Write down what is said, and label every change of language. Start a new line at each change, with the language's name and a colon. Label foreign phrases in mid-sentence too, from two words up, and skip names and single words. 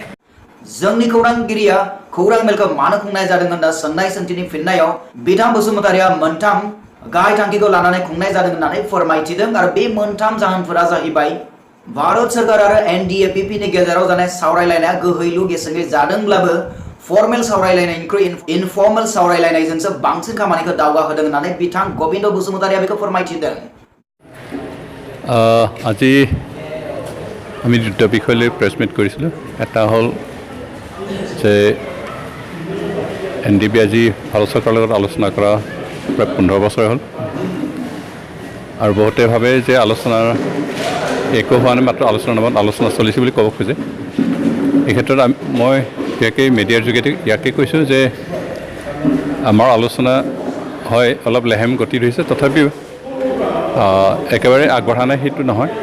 Bodo: जोंनि खौरांगिरिया खौरां मेलखौ मानो खुंनाय जादों होनना सोंनाय सोंथिनि फिननायाव बिथां बसुमतारीया मोनथाम गाहाय थांखिखौ लानानै खुंनाय जादों होननानै फोरमायथिदों आरो बे मोनथाम जाहोनफोरा जाहैबाय भारत सरकार आरो NDA-BP नि गेजेराव जानाय सावरायलायनाया गोहैलु गेसेङै जादोंब्लाबो फर्मेल सावरायलायनायनिख्रुइ इनफर्मेल सावरायलायनायजोंसो बांसिन खामानिखौ दावगाहोदों होननानै बिथां गोविंद बसुमतारीया बेखौ फोरमायथिदों
Assamese: আজি আমি দুটা বিষয় লৈ
English: press meet
Assamese: কৰিছিলোঁ এটা হ'ল যে NDP আজি ভাৰত চৰকাৰৰ লগত আলোচনা কৰা প্ৰায় 15 বছৰ হ'ল আৰু বহুতে ভাবে যে আলোচনাৰ একো হোৱা নাই মাত্ৰ আলোচনাৰ নামত আলোচনা চলিছে বুলি ক'ব খোজে এই ক্ষেত্ৰত মই ইয়াকে মিডিয়াৰ যোগেদি ইয়াকে কৈছোঁ যে আমাৰ আলোচনা হয় অলপ লেহেম গতিত হৈছে তথাপিও একেবাৰে আগবঢ়া নাই সেইটো নহয়